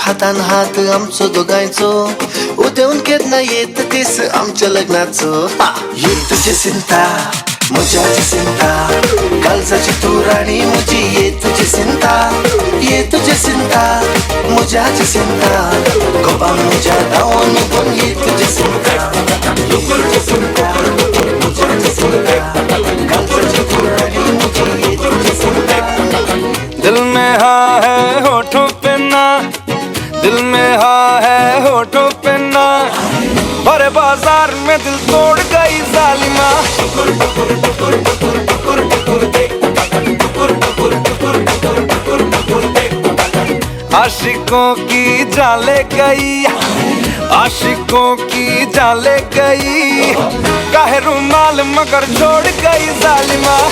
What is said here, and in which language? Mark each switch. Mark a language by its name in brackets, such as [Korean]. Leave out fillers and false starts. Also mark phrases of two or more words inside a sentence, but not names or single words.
[Konkani] हातान हात आमचो दोगांयचो उदेऊन केन्ना येत दीस आमच्या लग्नाचो ये तुजी चिंता म्हज्याची चिंता काळजाची तूं राणी म्हजी ये तुजी चिंता ये तुजी चिंता म्हज्याची चिंता गोपान म्हज्या धांवून उबून ये तुजी चिंता तुजी चिंता म्हज्याची चिंता काळजाची तूं राणी म्हजी ये तुजी चिंता [Hindi] दिल में हाँ है होठों पे ना दिल में हाँ है होठों पे ना भरे बाजार में दिल तोड़ गई जालिमा आशिकों की जाले गई आशिकों की जाले गई काहे रुमाल मगर छोड़ गई जालिमा